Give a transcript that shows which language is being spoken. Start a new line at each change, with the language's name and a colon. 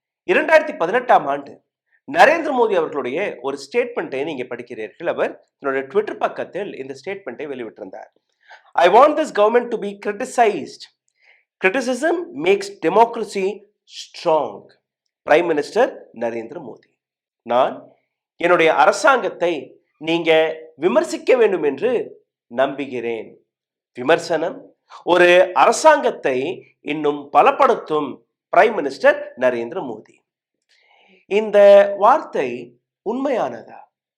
Tamil: 2018ஆம் ஆண்டு நரேந்திர மோடி அவர்களுடைய ஒரு ஸ்டேட்மெண்ட்டை நீங்க படிக்கிறீர்கள். அவர் தன்னுடைய ட்விட்டர் பக்கத்தில் இந்த ஸ்டேட்மெண்ட்டை வெளியிட்டிருந்தார்.
English: "I want this government to be criticized. Criticism makes democracy strong."
Tamil: Prime minister Narendra Modi. நான் என்னுடைய அரசாங்கத்தை நீங்க விமர்சிக்க வேண்டும் என்று நம்புகிறேன். விமர்சனம் ஒரு அரசாங்கத்தை இன்னும் பலப்படுத்தும். Prime minister Narendra Modi. இந்த வார்த்தை உண்மையானதா?